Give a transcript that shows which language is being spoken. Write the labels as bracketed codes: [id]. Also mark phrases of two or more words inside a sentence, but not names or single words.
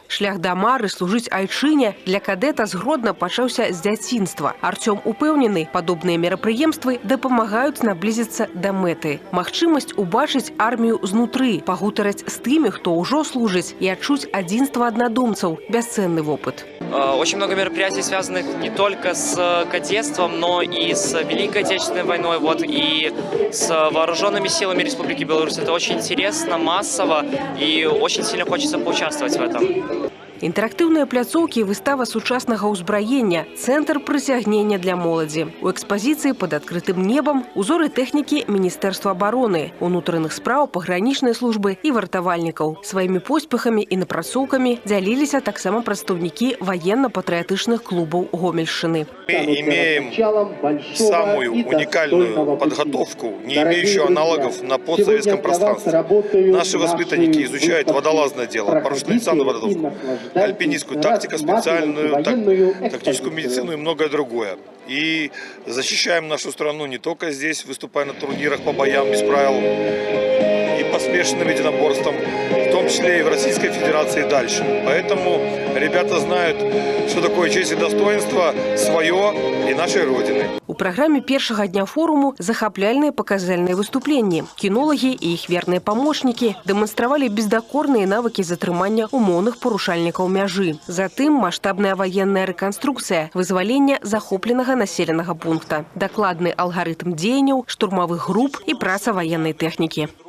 [be] Шлях да мары служыць айчыне для кадэта згодна пачаўся з дзяцінства. Артём упэўнены, падобныя мерапрыемствы дапамагаюць наблізіцца да мэты. Магчымасць убачыць армію знутры, пагутарыць з тымі, хто ўжо служыць, і адчуць адзінства аднадумцаў – бясцэнны вопыт. [ru] Очень много мероприятий, связанных не только с кадетством, но и с Великой Отечественной войной, и с вооруженными силами Республики Беларусь. Это очень интересно, массово, и очень сильно хочется поучаствовать в этом. [be] Інтэрактыўныя пляцоўкі, выстава сучаснага ўзбраення, цэнтр прыцягнення для моладзі. У экспазіцыі пад адкрытым небам узоры тэхнікі Міністэрства абароны, унутраных спраў, пагранічнай службы і вартавальнікаў. Сваімі поспехамі і напрацоўкамі дзяліліся таксама прадстаўнікі военно-патрыятычных клубаў Гомельшчыны. [ru] Мы имеем самую уникальную подготовку, не имеющую аналогов на постсоветском пространстве. Наши воспитанники изучают водолазное дело, парашютно-десантную подготовку, альпинистскую тактику, специальную тактическую медицину и многое другое. И защищаем нашу страну не только здесь, выступая на турнирах по боям без правил и по смешанным единоборствам, в том числе и в Российской Федерации и дальше. Поэтому ребята знают, что такое честь и достоинство свое и нашей Родины. [be] У праграме першага дня форуму захапляльныя паказальныя выступленні. Кінолагі і іх верныя памочнікі дэманстравалі бездакорныя навыкі затрымання умоўных парушальнікаў мяжы. Затым маштабная ваенная рэканструкцыя, вызвалення захопленага населенага пункта, дакладны алгарытм дзеянняў, штурмавых груп і праца ваеннай тэхнікі.